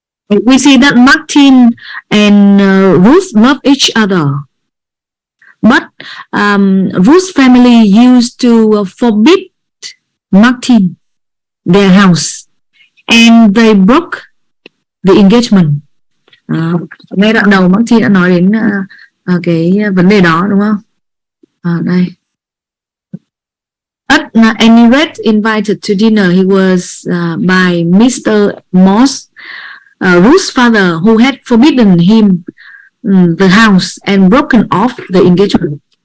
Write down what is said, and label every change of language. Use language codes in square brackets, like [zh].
[en] We see that Martin and Ruth love each other, but Ruth's family used to forbid Martin their house, and they broke the engagement. [vi] Ngay đoạn đầu Martin đã nói đến cái vấn đề đó, đúng không? Đây. [en] At any rate, invited to dinner, he was by Mr. Moss, Ruth's father, who had forbidden him the house and broken off the engagement.